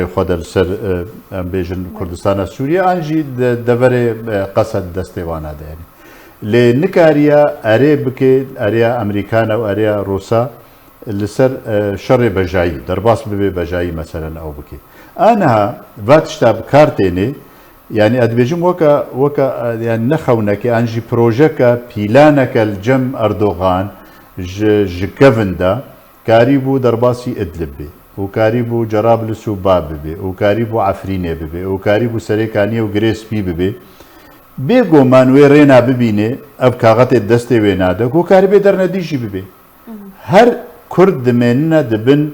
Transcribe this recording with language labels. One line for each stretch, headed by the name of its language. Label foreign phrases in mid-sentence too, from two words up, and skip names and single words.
Kurdish: خۆدە سەر بێژن کوردستانە سووریا ئانژی دەڤەرێ قەسەد دەستێوانادایانی لێ نکاریە ئەرێ بکێت ئەریا ئەمریکانە و ئەریا ڕووسا لەسەر شەڕێ بەژایی دەرباس ببێ بەژایی مەسەرەن ئەو بکێت ئانها ڤات شتا بکارتێنێ یعنی ئەدبێژم وەکە نەخەونەکە ئەنجی پرۆژەکە پیلانەکە جەم ئەردۆغان ji kevin de karî bû derbasî Idlib bê û karî bû Cerablus û Bab bibê û karî bû Efrînê bibê û karî bû Serêkaniyê û Girêspî bibê bêgoman wê rêna bibînê ev kaxetê destê wê nade ku karî bê dernedî jî bibê her Kurd dimênine dibin